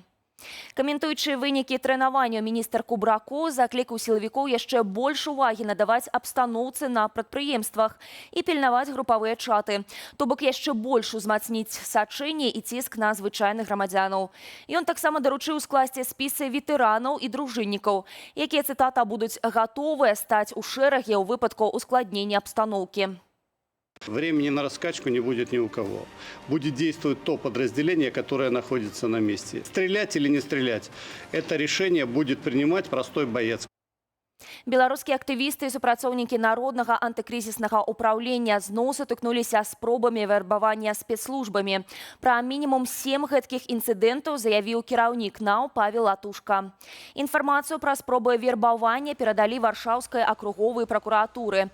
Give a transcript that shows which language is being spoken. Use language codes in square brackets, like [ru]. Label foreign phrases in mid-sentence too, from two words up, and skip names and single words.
[be] Каментуючы вынікі трэнавання, міністр Кубракоў заклікаў сілавікоў яшчэ больш увагі надаваць абстаноўцы на прадпрыемствах і пільнаваць групавыя чаты, то бок яшчэ больш узмацніць сачэнне і ціск на звычайных грамадзянаў. Ён таксама даручыў скласці спісы ветэранаў і дружыннікаў, якія, цытата, будуць гатовыя стаць у шэрагі ў выпадку ускладнення абстаноўкі. [ru] Времени на раскачку не будет ни у кого. Будет действовать то подразделение, которое находится на месте. Стрелять или не стрелять, это решение будет принимать простой боец. [be] Беларускія актывісты і супрацоўнікі народнага антыкрызіснага ўпраўлення зноў сутыкнуліся з спробамі вярбавання спецслужбамі. Пра мінімум 7 гэткіх інцыдэнтаў заявіў кіраўнік НАУ Павел Латушка. Інфармацыю пра спробы вербавання перадалі Варшаўскай акруговай пракуратуры.